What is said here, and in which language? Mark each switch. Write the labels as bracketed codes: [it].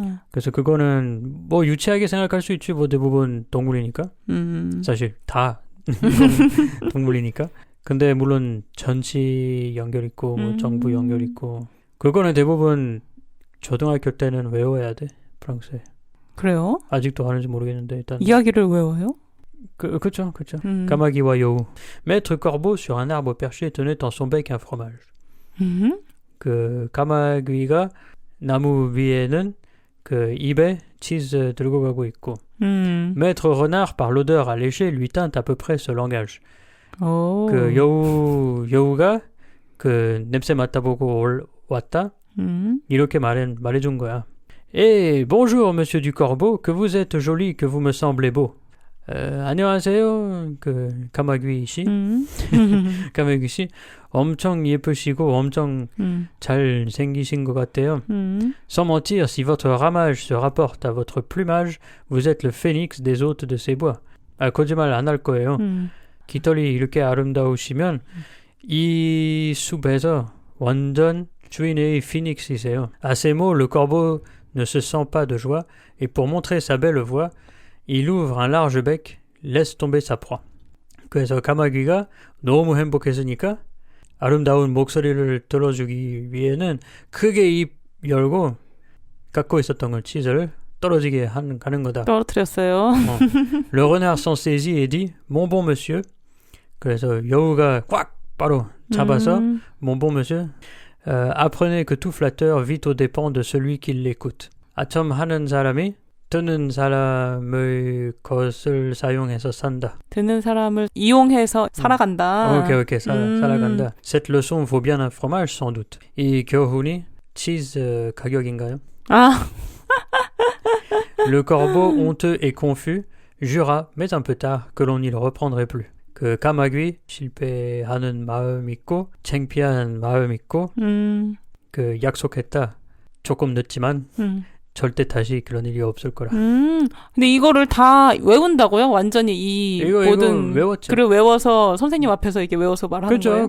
[ko] 그래서 그거는 뭐 유치하게 생각할 수 있지 뭐 대부분 동물이니까 사실 다 동물이니까. 근데 물론 전시 연결 있고 뭐 정부 연결 있고 그거는 대부분 초등학교 때는 외워야 돼 프랑스에. 그래요? 아직도 하는지 모르겠는데 일단 이야기를 외워요? 그렇죠. 까마귀와 여우. [fr] Maître Corbeau sur un arbre perché tenait dans son bec un fromage. [ko] 그 까마귀가 나무 위에는 그 입에 치즈 들고 가고 있고. [fr] Maître Renard par l'odeur alléchée lui tint à peu près ce langage. [ko] 그 여우가 그 냄새 맡아보고 왔다. 이렇게 말해준 거야. [fr] Eh, bonjour, monsieur du Corbeau, que vous êtes joli, que vous me semblez beau. [ko] 안녕하세요. 그 까마귀 씨. 까마귀 씨 엄청 예쁘시고 엄청 잘 생기신 것 같아요. [fr] Sans mentir, si votre ramage se rapporte à votre plumage, vous êtes le phénix des hôtes de ces bois. [ko] 거짓말 안 할 거예요. 깃털이 이렇게 아름다우시면 이 숲에서 완전 주인의 피닉스이세요. [fr] À ces mots, le corbeau ne se sent pas de joie et pour montrer sa belle voix, il ouvre un large bec, laisse tomber sa proie. [ko] 그래서 까마귀가 너무 행복했으니까 아름다운 목소리를 들어주기 위해는 크게 입 열고 갖고 있었던 걸 치즈를 떨어지게 가는 거다. 떨어뜨렸어요. [fr] Le renard s'en saisit et dit, mon bon monsieur. [ko] 그래서 여우가 꽉 바로 잡아서 [fr] mon bon monsieur. Apprenez que tout flatteur vit aux dépens de celui qui l'écoute. [ko] 아첨하는 사람이 듣는 사람의 것을 사용해서 산다. 듣는 사람을 이용해서 살아간다. 오케이. 살아간다. [fr] Cette leçon vaut bien un fromage, sans doute. [ko] 이 교훈이 치즈 가격인가요? 아. [fr] Le corbeau, honteux et confus, jura, mais un peu tard, que l'on n'y le reprendrait plus. [ko] 그 까마귀 실패하는 마음 있고 창피한 마음 있고 그 약속했다. 조금 늦지만 절대 다시 그런 일이 없을 거라. 근데 이거를 다 외운다고요? 완전히 이 모든 이거 외웠죠. 글을 외워서 선생님 앞에서 이렇게 외워서 말하는 거예요?